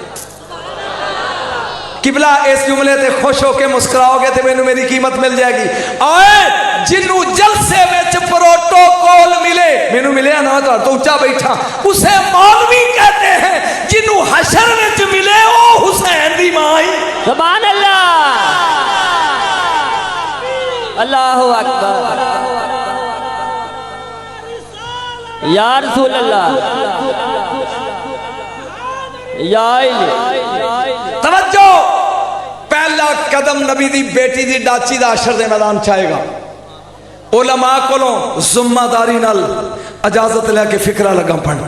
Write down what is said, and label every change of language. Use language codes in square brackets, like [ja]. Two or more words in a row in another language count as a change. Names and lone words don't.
[pa] قبلہ اس جملے تے خوش ہوکے مسکراؤگے تو مینوں میری قیمت مل جائیگی. آئے جنوں جلسے وچ پروٹوکول ملے، مینوں ملے نا تو اچا بیٹھا, [ur] اسے مولوی کہتے ہیں. [pa] جنوں حشر وچ ملے وہ حسین دی ماں ہی. [ar] سبحان الله۔ الله أكبر. يا رسول الله، يا [pa] توجہ، پہلا قدم نبی دی بیٹی دی ڈاچی دا حشر دے میدان چ آئیگا. علماء کولوں ذمہ داری نال اجازت لیکے فقرہ لگا پڑھ.